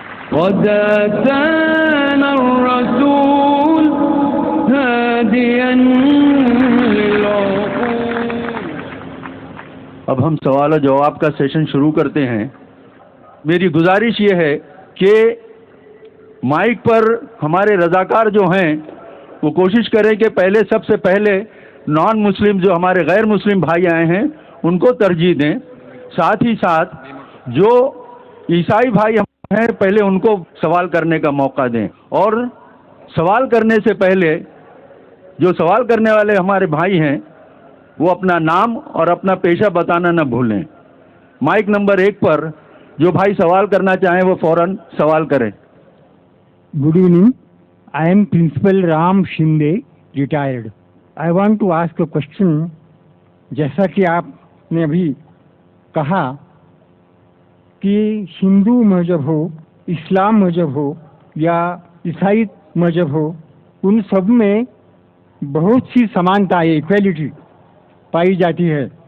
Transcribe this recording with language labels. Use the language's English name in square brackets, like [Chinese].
[Arabic] قد أتانا الرسول هاديا للعقول. [Urdu] اب ہم سوال و جواب کا سیشن شروع کرتے ہیں. میری گزارش یہ ہے کہ مائک پر ہمارے رضاکار جو ہیں وہ کوشش کریں کہ سب سے پہلے نان مسلم جو ہمارے غیر مسلم بھائی آئے ہیں ان کو ترجیح دیں. ساتھ ہی ساتھ جو عیسائی بھائی ہیں پہلے ان کو سوال کرنے کا موقع دیں. اور سوال کرنے سے پہلے جو سوال کرنے والے ہمارے بھائی ہیں وہ اپنا نام اور اپنا پیشہ بتانا نہ بھولیں. مائک نمبر 1 پر جو بھائی سوال کرنا چاہیں وہ فوراً سوال کریں. [English] Good evening. I am Principal Ram Shinde, retired. I want to ask a question. [Urdu] جیسا کہ آپ نے ابھی کہا کہ ہندو مذہب ہو، اسلام مذہب ہو یا عیسائی مذہب ہو، ان سب میں بہت سی سمانتا ایکویلٹی پائی جاتی ہے.